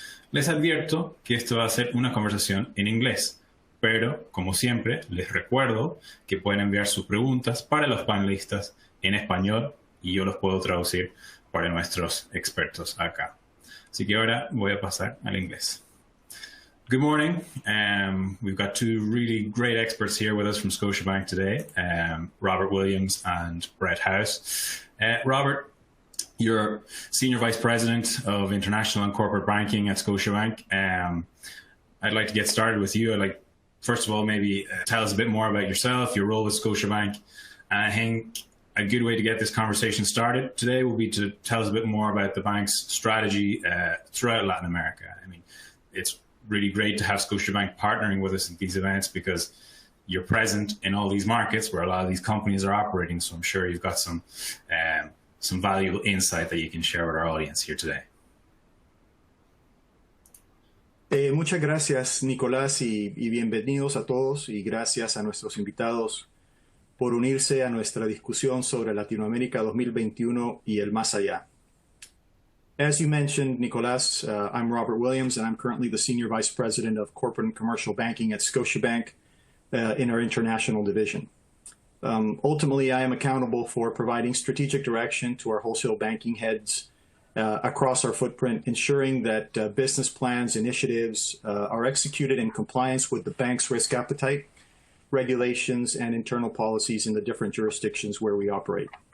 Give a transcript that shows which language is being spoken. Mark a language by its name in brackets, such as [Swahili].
[Spanish] Les advierto que esto va a ser una conversación en inglés, pero como siempre les recuerdo que pueden enviar sus preguntas para los panelistas en español y yo los puedo traducir para nuestros expertos acá. Así que ahora voy a pasar al inglés. [English] Good morning. We've got 2 really great experts here with us from Scotiabank today, Robert Williams and Brett House. Robert, you're Senior Vice President of International and Corporate Banking at Scotiabank. I'd like to get started with you. First of all, maybe tell us a bit more about yourself, your role with Scotiabank. And I think a good way to get this conversation started today will be to tell us a bit more about the bank's strategy throughout Latin America. I mean, it's really great to have Scotiabank partnering with us at these events because you're present in all these markets where a lot of these companies are operating. So I'm sure you've got some valuable insight that you can share with our audience here today. [Spanish] Muchas gracias, Nicolás, y bienvenidos a todos y gracias a nuestros invitados por unirse a nuestra discusión sobre Latinoamérica 2021 y el más allá. [English] As you mentioned, Nicolás, I'm Robert Williams, and I'm currently the Senior Vice President of Corporate and Commercial Banking at Scotiabank in our international division. Ultimately, I am accountable for providing strategic direction to our wholesale banking heads across our footprint, ensuring that business plans, initiatives are executed in compliance with the bank's risk appetite, regulations, and internal policies in the different jurisdictions where we operate.